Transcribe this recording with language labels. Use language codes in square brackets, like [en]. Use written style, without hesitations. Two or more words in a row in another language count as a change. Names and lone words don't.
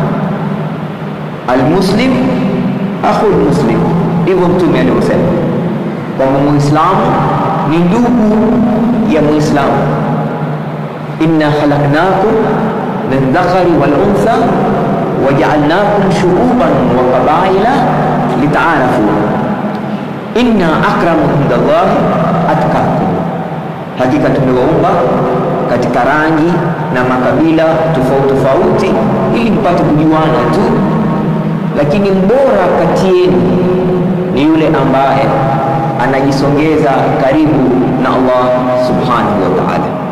[ar] المسلم أخو المسلم, [sw] ndivyo Mtume alivyosema kwamba Muislamu ni ndugu ya Muislamu. [ar] إنا خلقناكم من ذكر والأنثى وجعلناكم شعوبا وقبائل لتعارفوا إن أكرمكم عند الله أتقاكم, [sw] hakika tumewaumba katika rangi na makabila tofauti tofauti ili mpate kujuana tu, lakini mbora kati yenu ni yule ambaye anajisongeza karibu na Allah [ar] سبحانه وتعالى.